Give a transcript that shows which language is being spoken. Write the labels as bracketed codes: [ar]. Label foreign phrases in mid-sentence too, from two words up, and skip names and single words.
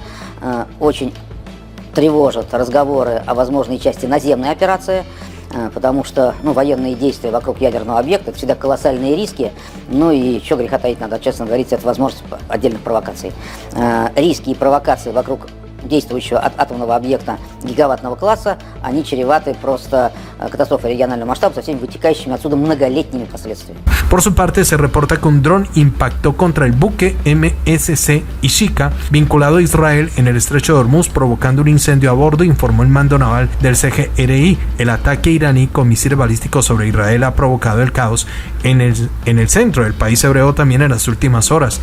[ru] Очень тревожат разговоры о возможной части наземной операции, потому что военные действия вокруг ядерного объекта – это всегда колоссальные риски. Ну и что греха таить, надо честно говорить, это возможность отдельных провокаций. Риски и провокации вокруг действующего атомного объекта гигаваттного класса, они чреваты просто катастрофой регионального масштаба со всеми вытекающими отсюда многолетними последствиями. [es] Por su parte, se reporta que un dron impactó contra el buque MSC Ishika, vinculado a Israel en el estrecho de Hormuz, provocando un incendio a bordo, informó el mando naval del CGRI. El ataque iraní con misiles balísticos sobre Israel ha provocado el caos en el centro del país hebreo también en las últimas horas.